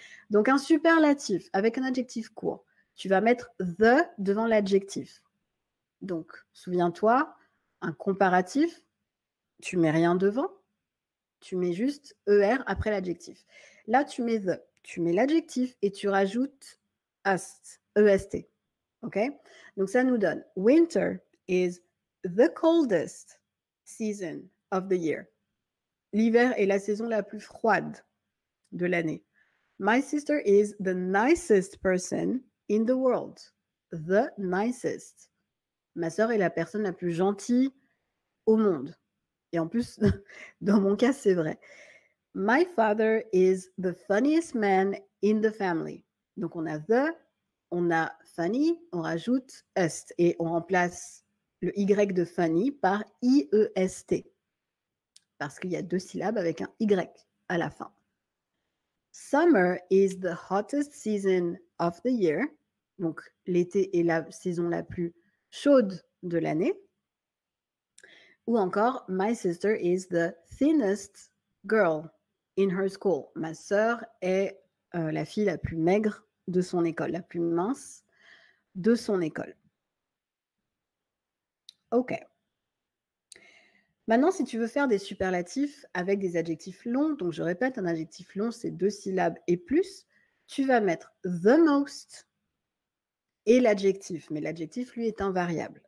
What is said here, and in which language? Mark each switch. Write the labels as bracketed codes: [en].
[fr] Donc, un superlatif avec un adjectif court, tu vas mettre the devant l'adjectif. Donc, souviens-toi, un comparatif, tu mets rien devant, tu mets juste ER après l'adjectif. Là, tu mets the, tu mets l'adjectif et tu rajoutes est, EST. OK? Donc, ça nous donne [en] winter is the coldest season of the year. [fr] L'hiver est la saison la plus froide de l'année. [en] My sister is the nicest person in the world. The nicest. [fr] Ma sœur est la personne la plus gentille au monde. Et en plus, dans mon cas, c'est vrai. [en] My father is the funniest man in the family. [fr] Donc, on a the, on a funny, on rajoute est et on remplace le Y de funny par IEST. Parce qu'il y a deux syllabes avec un Y à la fin. [en] Summer is the hottest season of the year. [fr] Donc, l'été est la saison la plus chaude de l'année. Ou encore, [en] my sister is the thinnest girl in her school. [fr] Ma sœur est la fille la plus maigre de son école, la plus mince de son école. OK. Maintenant, si tu veux faire des superlatifs avec des adjectifs longs, donc je répète, un adjectif long, c'est 2 syllabes et plus, tu vas mettre the most et l'adjectif, mais l'adjectif, lui, est invariable.